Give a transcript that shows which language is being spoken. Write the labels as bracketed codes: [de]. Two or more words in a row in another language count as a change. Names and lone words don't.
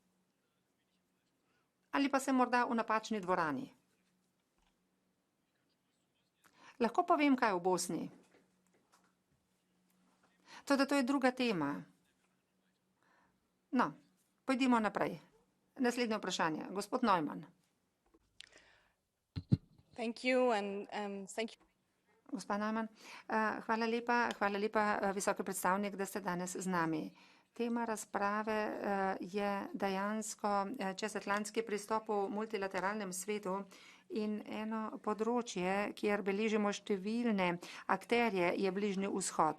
[sl] Ali pa se morda v napačni dvorani. Lahko povem, kaj je v Bosni. Toda to je druga tema. No, pojdimo naprej. Naslednje vprašanje. Gospod Neumann. [en] Thank you and thank you. [sl] Gospa Neumann, hvala lepa, visoki predstavnik, da ste danes z nami. Tema razprave je dejansko čezatlantski pristop v multilateralnem svetu in eno področje, kjer beležimo številne akterje, je Bližnji vzhod.